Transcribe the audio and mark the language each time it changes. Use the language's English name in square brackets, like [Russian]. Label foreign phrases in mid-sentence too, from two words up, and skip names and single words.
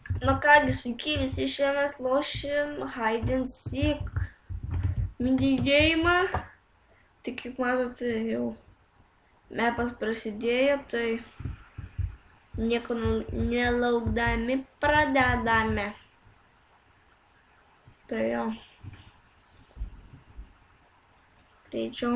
[Lithuanian] Na kągi, sveiki visi, šiandien mes lošim [English] hide and seek [Lithuanian] minigėjimą. Tai kaip matote, jau mepas prasidėjo, tai nieko nelaukdami pradedame. Tai jo. Greičiau.